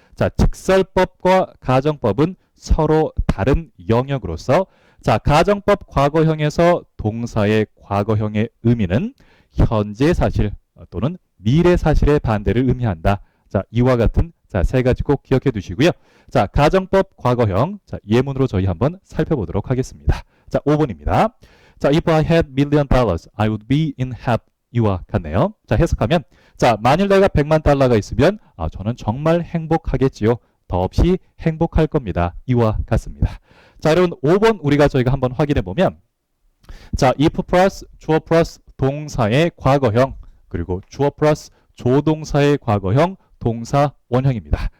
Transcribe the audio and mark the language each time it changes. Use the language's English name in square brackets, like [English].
[Korean] 자, 직설법과 가정법은 서로 다른 영역으로서 자, 가정법 과거형에서 동사의 과거형의 의미는 현재 사실 또는 미래 사실의 반대를 의미한다. 자, 이와 같은 자, 세 가지 꼭 기억해 두시고요. 자, 가정법 과거형 자, 예문으로 저희 한번 살펴보도록 하겠습니다. 자, 5번입니다. [English] 자, if I had million dollars, I would be in heaven. [Korean] 이와 같네요. 자, 해석하면 자, 만일 내가 100만 달러가 있으면 저는 정말 행복하겠지요. 더없이 행복할 겁니다. 이와 같습니다. 자, 여러분 5번 저희가 한번 확인해 보면 자, if 플러스 주어 플러스 동사의 과거형 그리고 주어 플러스 조동사의 과거형 동사 원형입니다.